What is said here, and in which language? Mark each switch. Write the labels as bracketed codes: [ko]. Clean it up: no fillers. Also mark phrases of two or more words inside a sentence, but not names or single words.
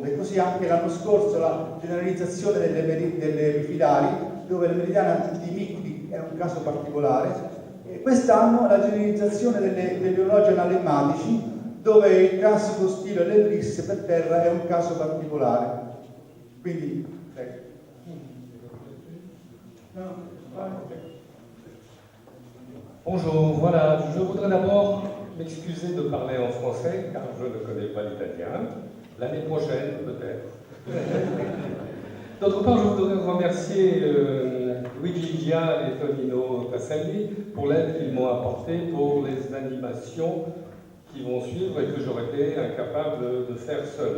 [it] E così anche l'anno scorso la generalizzazione delle rifilari, dove la meridiana di Micri è un caso particolare, e quest'anno la generalizzazione degli orologi analemmatici, dove il classico stile dell'ellisse per terra è un caso particolare. Quindi, [fr] Bonjour, voilà, je voudrais d'abord m'excuser de parler en français car je ne connais pas l'italien. L'année prochaine, peut-être. D'autre part, je voudrais remercier Luigi Gia et Tonino Tasselli pour l'aide qu'ils m'ont apportée pour les animations qui vont suivre et que j'aurais été incapable de faire seul.